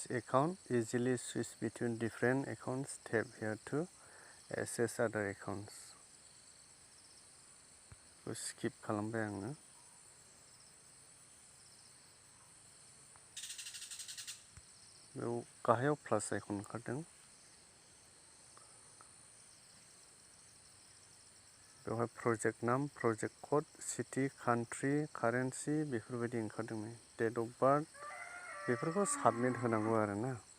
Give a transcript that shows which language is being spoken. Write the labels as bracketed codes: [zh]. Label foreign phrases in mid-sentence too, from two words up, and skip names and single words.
[en] account easily switch between different accounts tap here to access other accounts [brx] खौ skip खालामबाय आङो। बेयाव गाहायाव [en] plus icon [brx] ओंखारदों बेवहाय [en] project name project code city country currency [brx] बेफोरबायदि ओंखारदों नै [en] date of birth [brx] बेफोरखौ साबमिट होनांगौ आरोना